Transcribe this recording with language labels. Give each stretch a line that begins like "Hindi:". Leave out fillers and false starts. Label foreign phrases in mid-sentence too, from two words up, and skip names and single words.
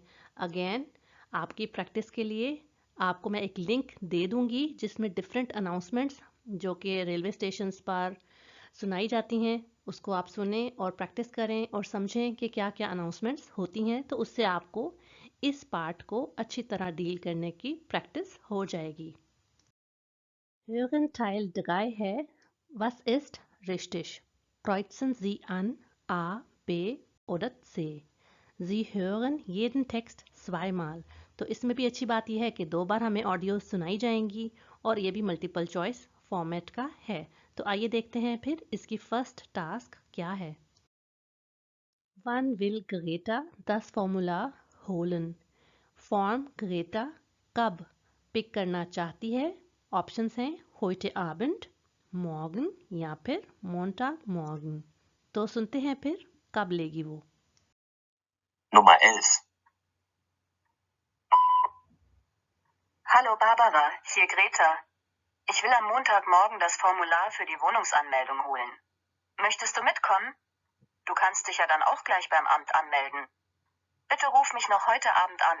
Hindi: अगेन आपकी प्रैक्टिस के लिए आपको मैं एक लिंक दे दूंगी जिसमें
English: different announcements
Hindi: जो कि
English: railway stations
Hindi: पर सुनाई जाती हैं उसको आप सुने और प्रैक्टिस करें और समझें कि क्या क्या अनाउंसमेंट्स होती हैं, तो उससे आपको इस पार्ट को अच्छी तरह डील करने की प्रैक्टिस हो जाएगी।
German: Hören Teil 3 है, Was ist richtig? Kreuzen Sie an A, B oder C. Sie hören jeden Text zweimal.
Hindi: तो इसमें भी अच्छी बात यह है कि 2 बार हमें ऑडियो सुनाई जाएंगी और ये भी
English: multiple choice format
Hindi: का है। तो आइए देखते हैं फिर इसकी
English: first task
Hindi: क्या है।
German: Wann will Greta das Formular holen?
Hindi: फॉर्म ग्रेटा कब पिक करना चाहती है? ऑप्शंस हैं
German: heute Abend, morgen
Hindi: या फिर
German: Montagmorgen।
Hindi: तो सुनते हैं फिर कब लेगी वो।
German: Nummer 11. Hallo Barbara, hier Greta. Ich will am Montagmorgen das Formular für die Wohnungsanmeldung holen. Möchtest du mitkommen? Du kannst dich ja dann auch gleich beim Amt anmelden. Bitte ruf mich noch heute Abend an.